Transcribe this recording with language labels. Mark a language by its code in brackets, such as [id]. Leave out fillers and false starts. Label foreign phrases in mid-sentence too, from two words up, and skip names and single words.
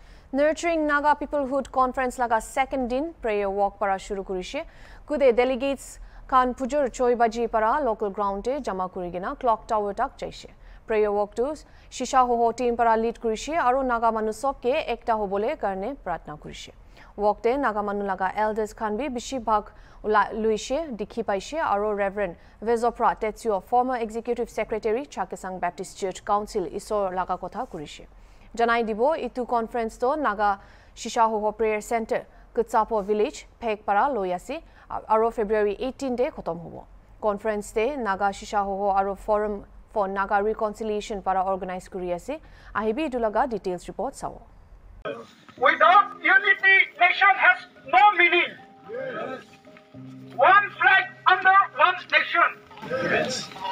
[nag] Nurturing Naga Peoplehood Conference laga second din [en] prayer walk [nag] para shuru kurishe. Kude delegates Khan Pujur Choibaji para local ground te jama kurigina [en] clock tower [nag] tak jaise. [en] Prayer walk [nag] to Shisha Hoho team para lead kurishe aru Naga manu sob ke ekta hobole karne pratna kurishe. Walk te Naga manu laga elders Khan bi bishi bhag luishe dikhi paishe aru Reverend Vezopra Tetsuo [en] former executive secretary [nag] Chakesang Baptist Church Council isor laga kotha kurishe. Janai dibo itu conference to Naga Shisha Hoho Prayer Center Kutsapo Village Pek para loyasi aro February 18 de khotom hobo. Conference te Naga Shisha Hoho aro Forum for Naga Reconciliation para organize kuri ase ahibi dulaga [en] details report [nag] sawo. [en] Without unity, nation has no meaning. Yes. One flag under one nation. Yes.